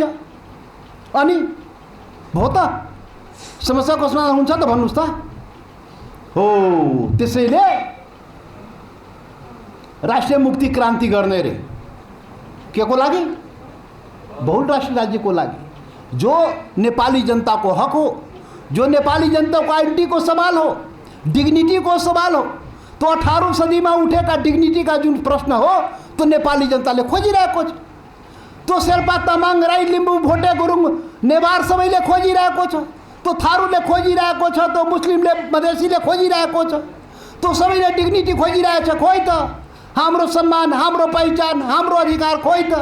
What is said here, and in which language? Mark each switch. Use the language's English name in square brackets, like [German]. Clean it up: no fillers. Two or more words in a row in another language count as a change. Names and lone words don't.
[Nepali] अनि भो त समस्या कसमा हुन्छ त भन्नुहोस् त? हो, त्यसैले राष्ट्रिय मुक्ति क्रान्ति गर्ने रे। के को लागि? बहुराष्ट्रिय राज्य को लागि, जो नेपाली जनता को हक हो, जो नेपाली जनता को आइडेंटिटी को सवाल हो, डिग्निटी को सवाल हो। तो [Hindi] 18वीं सदी में [Nepali] उठेका डिग्निटी का जुन प्रश्न हो तो नेपाली जनताले खोजिरहेको छ। तो शेर्पा, तामाङ, राई, लिम्बू, भोटे, गुरुङ, नेवार सबैले खोजिरहेको छ। तो थारूले खोजिरहेको छ, तो मुस्लिमले, मधेसीले खोजिरहेको छ। तो सबैले डिग्निटी खोजिरहेछ। खोइ त हाम्रो सम्मान, हाम्रो पहिचान, हाम्रो अधिकार खोइ त?